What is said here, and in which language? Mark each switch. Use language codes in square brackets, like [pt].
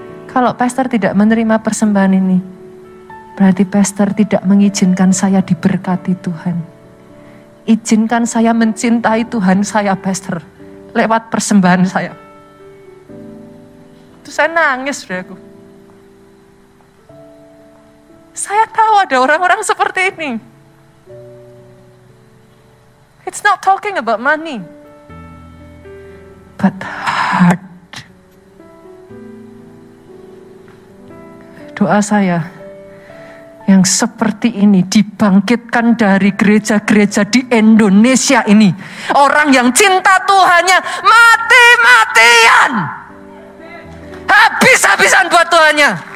[id] Kalau pastor tidak menerima persembahan ini, berarti pastor tidak mengizinkan saya diberkati Tuhan. Izinkan saya mencintai Tuhan saya, pastor, lewat persembahan saya. Itu saya nangis, saudaraku. Saya tahu ada orang-orang seperti ini. [en] It's not talking about money, but heart. [id] Doa saya yang seperti ini dibangkitkan dari gereja-gereja di Indonesia ini. Orang yang cinta Tuhannya mati-matian. Habis-habisan buat Tuhannya.